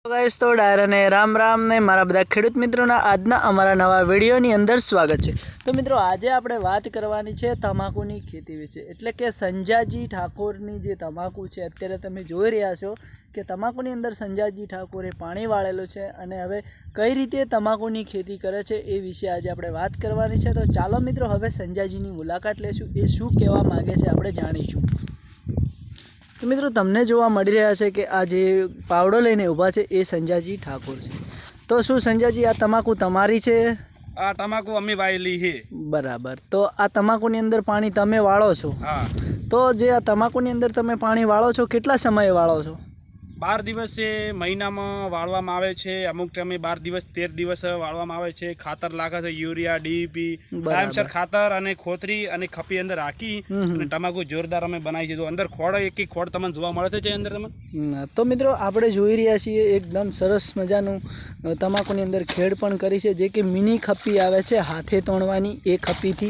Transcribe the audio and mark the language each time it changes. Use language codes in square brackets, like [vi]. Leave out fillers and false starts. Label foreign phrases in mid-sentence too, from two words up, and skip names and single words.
[gu] ગાઇસ તો ડાયર ને રામ રામ ને મારા બધા ખેડૂત મિત્રો આજના અમારા નવા વિડિયોની અંદર [hi] स्वागत है। [gu] તો મિત્રો આજ આપણે વાત કરવાની છે તમાકુની ખેતી વિશે એટલે કે સંજાજી ઠાકોરની જે તમાકુ છે અત્યારે તમે જોઈ રહ્યા છો કે તમાકુની અંદર સંજાજી ઠાકોરે પાણી વાળેલું છે અને હવે કઈ રીતે તમાકુની ખેતી કરે છે એ વિશે આજ આપણે વાત કરવાની છે। તો ચાલો મિત્રો હવે સંજાજીની મુલાકાત લેશું, એ શું કહેવા માંગે છે આપણે જાણીશું। તો મિત્રો તમને જોવા મળી રહ્યા છે કે આ જે પાવડો લઈને ઊભા છે એ સંજાજી ઠાકોર છે। તો શું સંજાજી આ તમાકુ તમારી છે? આ તમાકુ અમી વાયેલી હૈ। બરાબર। તો આ તમાકુની અંદર પાણી તમે વાળો છો? हाँ। તો જે આ તમાકુની અંદર તમે પાણી વાળો છો કેટલા સમયે વાળો છો? 12 દિવસે મહિનામાં વાળવામાં આવે છે, અમુક ટાઈમે 12 દિવસ 13 દિવસ વાળવામાં આવે છે। ખાતર લાગે છે યુરિયા ડીપી ટાઈમસર ખાતર અને ખોતરી અને ખપી અંદર રાખી અને તમાકુ જોરદાર અમે બનાવી છે। જો અંદર ખોડ એક એક ખોડ તમને જોવા મળે છે અંદર તમે। તો મિત્રો આપણે જોઈ રહ્યા છીએ એકદમ સરસ મજાનું તમાકુની અંદર ખેડ પણ કરી છે જે કે મિની ખપી આવે છે હાથે તોણવાની એ ખપીથી।